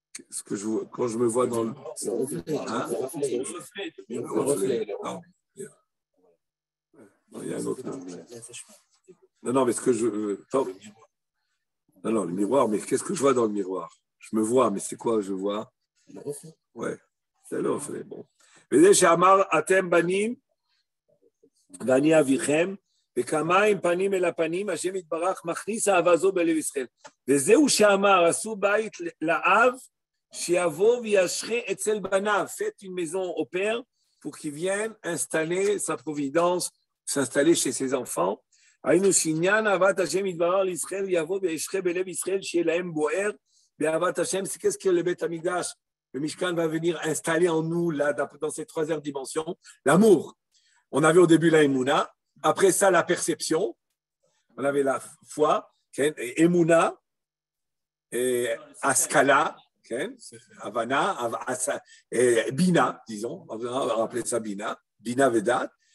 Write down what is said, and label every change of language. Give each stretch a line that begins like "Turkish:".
French: Ce que je vois, quand je me vois dans le reflet. Hein? Le reflet. Non, il y a un autre. Non, mais ce que je. Non, le miroir, mais qu'est-ce que je vois dans le miroir? Je me vois, mais c'est quoi je vois? Le reflet. Ouais, c'est le reflet. Bon.
Hebrew: וזה שאמר אתם בנים ואני אביכם וכמים פנים אל הפנים, השם יתברך מכניס אהבה זו בלב ישראל. וזהו שאמר, עשו בית לאב, שיבוא וישרה אצל בניו.
French: Faites une maison au père pour qu'il vienne installer sa providence, s'installer chez ses enfants.
Hebrew: היינו שעניין אהבת השם יתברך לישראל, יבוא וישרה בלב ישראל, שיהיה להם בוער באהבת השם.
French: C'est qu'est-ce que le Beth Amikdash, le Mishkan va venir installer en nous, là, dans cette troisième dimension, l'amour. On avait au début la Emouna. Après ça, la perception, on avait la foi, Emouna, Askala, Havana, Bina, disons, on va rappeler ça Bina, Bina Vedat.